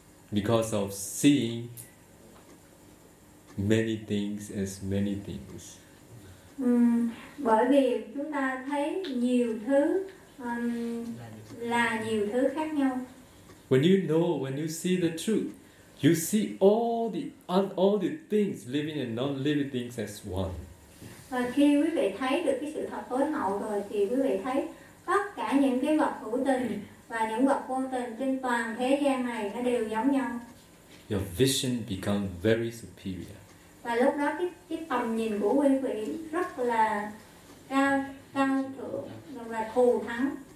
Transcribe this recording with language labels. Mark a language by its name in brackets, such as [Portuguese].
[English] Because of seeing many things as many things. [Vietnamese] Bởi vì chúng ta thấy nhiều thứ là nhiều thứ khác nhau. [English] When you know, when you see the truth, you see all the things, living and non-living things as one. [Vietnamese] Và khi quý vị thấy được cái sự thật tối hậu rồi thì quý vị thấy tất cả những cái vật hữu tình và những vật vô tình trên toàn thế gian này nó đều giống nhau. [English] Your vision becomes very superior. [Vietnamese] Và lúc đó cái tầm nhìn của quý vị rất là cao thượng và thù thắng.